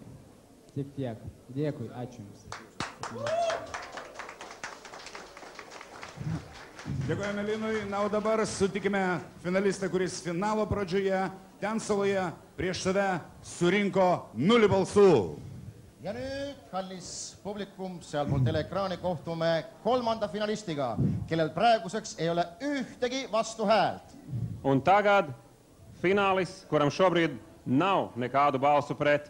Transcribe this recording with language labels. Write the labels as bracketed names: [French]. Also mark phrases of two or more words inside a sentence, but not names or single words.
[Lithuanian] Tik tiek. Dėkui, ačiū Jums. Dėkojame Linui. Na, o dabar sutikime finalistą, kuris finalo pradžioje ten saloje prieš save surinko 0 balsų. [Estonian] Ja nüüd, kallis publikum, sealpool teleekraani kohtume 3. finalistiga, kellel praeguseks ei ole ühtegi vastuhäält. [Latvian] Un tagad finālis, kuram šobrīd nav nekādu balsu pret.